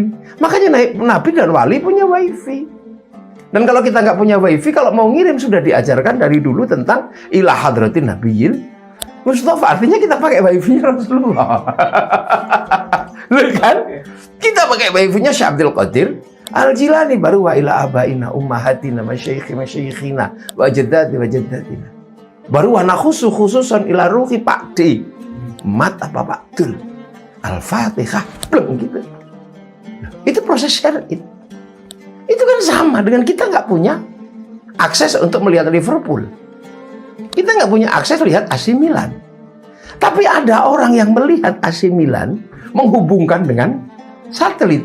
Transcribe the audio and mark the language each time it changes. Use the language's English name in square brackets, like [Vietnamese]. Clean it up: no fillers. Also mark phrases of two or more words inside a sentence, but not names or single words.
[Indonesian] Makanya nabi dan wali punya wifi. Dan kalau kita nggak punya wifi, kalau mau ngirim sudah diajarkan dari dulu tentang [Arabic] إلى حضرة النبي المصطفى. [Indonesian] Artinya kita pakai wifi-nya Rasulullah. Loh kan? Kita pakai wifi-nya Syekh Abdul Qadir Al-Jilani, baru [Arabic] وإلى آبائنا أمهاتنا مشايخنا وجدتي وجدتنا. [Indonesian] Baru [Arabic] ونخص خصوصا إلى روح [Indonesian] Pak D. Mat apa Pak Dul? Al-Fatihah. Belum gitu. Itu proses syar'i. Itu kan sama dengan kita nggak punya akses untuk melihat Liverpool. Kita nggak punya akses lihat AC Milan. Tapi ada orang yang melihat AC Milan menghubungkan dengan satelit.